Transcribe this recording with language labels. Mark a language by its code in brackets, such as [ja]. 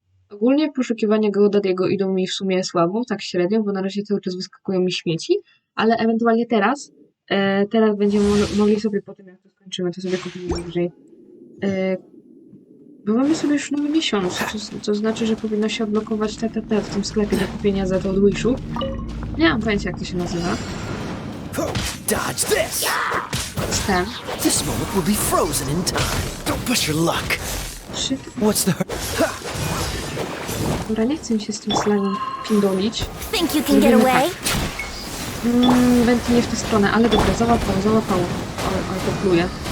[pl] Ogólnie poszukiwania Geodadiego idą mi w sumie słabo, tak średnio, bo na razie cały czas wyskakują mi śmieci, ale ewentualnie teraz będziemy mogli sobie po tym, jak to skończymy, to sobie kupimy bliżej. Bo mamy sobie już nowy miesiąc, co znaczy, że powinno się odblokować TTT w tym sklepie do kupienia za to od Wishu. Nie mam pojęcia, jak to się nazywa. [en] Dodge this. [pl] Ten. [en] This moment will be frozen in time. Don't push your luck. Shit. What's the [pl] Dobra, nie chcę mi się z tym slime'em pindolić. [en] Think you can get away? [pl] Będzie nie w tę stronę, ale dobra, załapało. Ale to pluje.